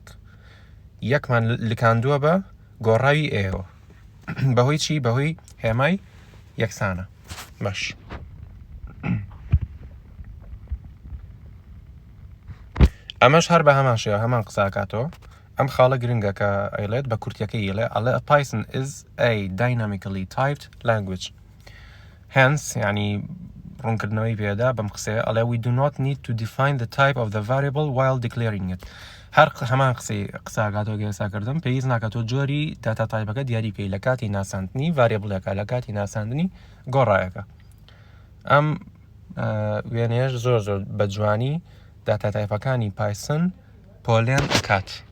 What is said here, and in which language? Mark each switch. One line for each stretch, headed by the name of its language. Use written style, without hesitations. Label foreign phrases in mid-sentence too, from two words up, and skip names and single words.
Central Kurdish: یەکمان لکاندووە بە گۆڕاوی ئێوە بەهۆی چی؟ بەهۆی هێمای یەکسانە. باش، ئەمەش هەر بە هەمان شێوە هەمان قساکاتەوە. ئەم خاڵە گرنگە کە ئەیڵێت بە کورتیەکەی ئەڵێ
English: Python is a dynamically typed language. Hence
Central Kurdish: یعنی ڕوونکردنەوەی پێدا بەم قسەیە ئەڵێ
English: we do not need to define the type of the variable while declaring it.
Central Kurdish: هەر هەمان قساکاتەوە گەێساکردم پێویست ناکات تۆ جۆری داتا تایپەکە دیاری بکەی لە کاتی ناساندنی ڤاریبڵەکە لە کاتی ناساندنی گۆڕایەکە. ئەم وێنەیەش زۆر بە جوانی داتا تایپەکانی پایسن پۆلێن ئەکات.